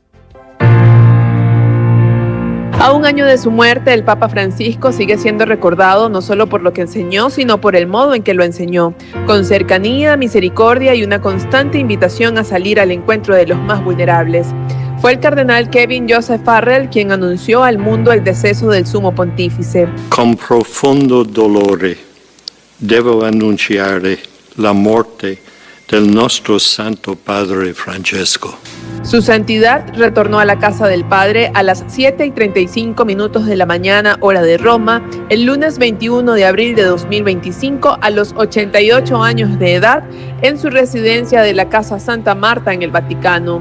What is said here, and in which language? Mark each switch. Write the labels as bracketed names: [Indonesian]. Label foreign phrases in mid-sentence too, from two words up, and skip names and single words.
[Spanish] A un año de su muerte, el Papa Francisco sigue siendo recordado no solo por lo que enseñó, sino por el modo en que lo enseñó, con cercanía, misericordia y una constante invitación a salir al encuentro de los más vulnerables. Fue el cardenal Kevin Joseph Farrell quien anunció al mundo el deceso del sumo pontífice. [Italian] Con profondo dolore devo annunciare la morte del nostro Santo Padre Francesco. [Spanish] Su santidad retornó a la casa del Padre a las 7:35 de la mañana, hora de Roma, el lunes 21 de abril de 2025, a los 88 años de edad, en su residencia de la Casa Santa Marta en el Vaticano.